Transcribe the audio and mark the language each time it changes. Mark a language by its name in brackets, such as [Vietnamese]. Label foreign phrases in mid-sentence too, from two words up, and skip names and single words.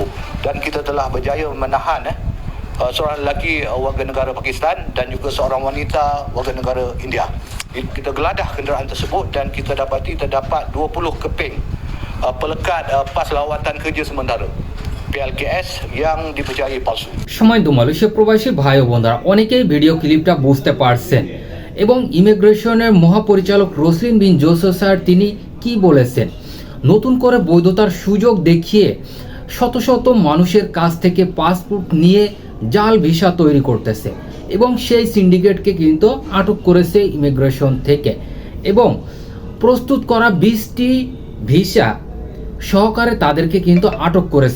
[Malay] Dan kita telah berjaya menahan seorang lelaki warga negara Pakistan dan juga seorang wanita warga negara India. Kita geladah kenderaan tersebut dan kita dapati terdapat 20 keping pelekat pas lawatan kerja sementara PLKS yang dipercayai palsu। [Bangla] সময় তো মালয়েশিয়া প্রবাসী ভাই ও বোনরা অনেকেই ভিডিও ক্লিপটা বুঝতে পারছেন এবং ইমিগ্রেশনের মহাপরিচালক রসলিন বিন জোসেফ স্যার তিনি কি বলেছেন, নতুন করে বৈধতার সুযোগ দেখিয়ে শত শত মানুষের কাছ থেকে পাসপোর্ট নিয়ে জাল ভিসা তৈরি করতেছে এবং সেই সিন্ডিকেটকে কিন্তু আটক করেছে ইমিগ্রেশন থেকে এবং প্রস্তুত করা 20টি ভিসা সহকারে তাদেরকে কিন্তু আটক করেছে।